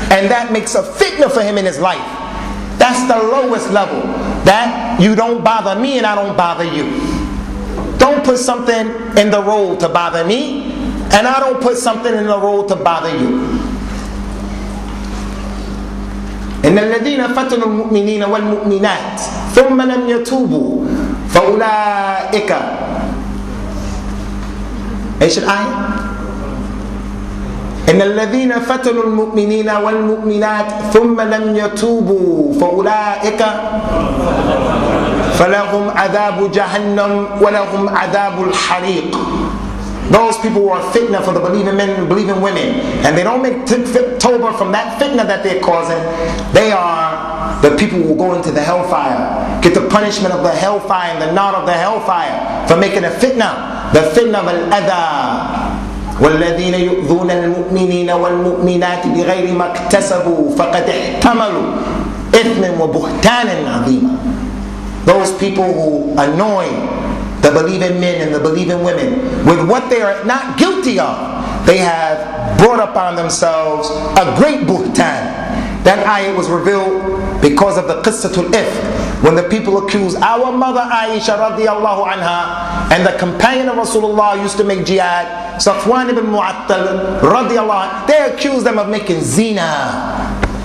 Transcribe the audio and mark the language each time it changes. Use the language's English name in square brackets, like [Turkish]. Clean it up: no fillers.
[English] And that makes a fitna for him in his life. That's the lowest level. That you don't bother me and I don't bother you. Don't put something in the road to bother me, and I don't put something in the road to bother you. [Arabic] إن الذين فتنوا المؤمنين والمؤمنات ثم لم يتوبوا فأولئك إيش الآية؟ إن الذين فتنوا المؤمنين والمؤمنات ثم لم يتوبوا فأولئك فلهم عذاب جهنم ولهم عذاب الحريق. [English] Those people who are fitna for the believing men and believing women, and they don't make tawbah from that fitna that they're causing, they are the people who will go into the hellfire, get the punishment of the hellfire and the nar of the hellfire for making a fitna, the fitna of al-adha. [Arabic] والذين يؤذون المؤمنين والمؤمنات بغير ما اكتسبوا فقد احتملوا إثما وبهتانا عظيما. [English] Those people who annoy the believing men and the believing women with what they are not guilty of, they have brought upon themselves a great buhtan. That ayah was revealed because of the qissatul ifk, when the people accused our mother Aisha radiallahu anha and the companion of Rasulullah used to make jihad, Safwan ibn Mu'attal radiallahu anha, they accused them of making zina.